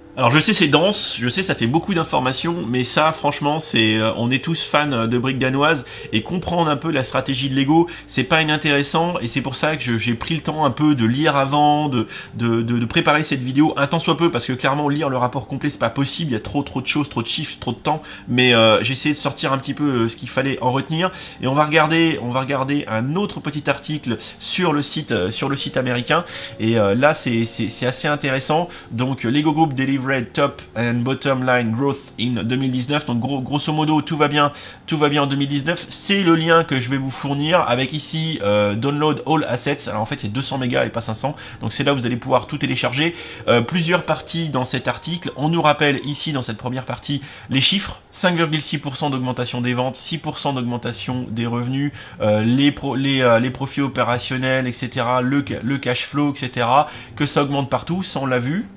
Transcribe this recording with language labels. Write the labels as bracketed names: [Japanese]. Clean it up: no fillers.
[French] Alors je sais c'est dense, je sais ça fait beaucoup d'informations, mais ça franchement c'est, on est tous fans de briques danoises et comprendre un peu la stratégie de Lego, c'est pas inintéressant et c'est pour ça que j'ai pris le temps un peu de lire avant, de préparer cette vidéo un tant soit peu parce que clairement lire le rapport complet c'est pas possible, il y a trop de choses, trop de chiffres, trop de temps, mais j'ai essayé de sortir un petit peu ce qu'il fallait en retenir et on va regarder un autre petit article sur le site américain et là c'est assez intéressant. Donc [English] Lego Group deliver average top and bottom line growth in 2019. [French] Donc grosso modo, tout va bien en 2019. C'est le lien que je vais vous fournir avec ici [English] download all assets. [French] Alors en fait, c'est 200 mégas et pas 500. Donc c'est là où vous allez pouvoir tout télécharger. Plusieurs parties dans cet article. On nous rappelle ici dans cette première partie les chiffres. 5,6% d'augmentation des ventes, 6% d'augmentation des revenus, les profits opérationnels, etc., le cash flow, etc., que ça augmente partout, ça on l'a vu.